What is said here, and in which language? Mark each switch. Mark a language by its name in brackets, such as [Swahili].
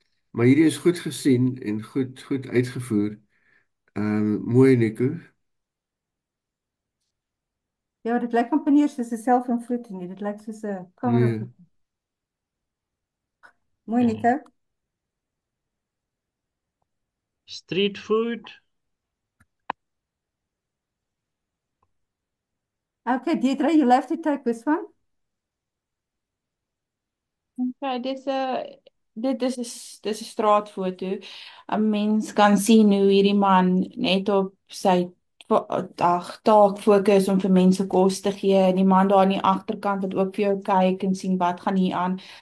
[Afrikaans] Maar hierdie is goed gesien en goed uitgevoer. Mooi Nico. Ja, dit lyk amper nie soos 'n selfoonfoto nie, dit lyk soos 'n kamera. Nee. Mooi, Nico. [English] Street food. Okay, Deidre, you love to take this one. [Afrikaans] Okay, dit is 'n straatfoto. 'n Mens kan sien hoe hierdie man net op sy taak fokus om vir mense kos te gee. En die man daar aan die agterkant wat ook vir jou kyk en sien wat gaan hier aan.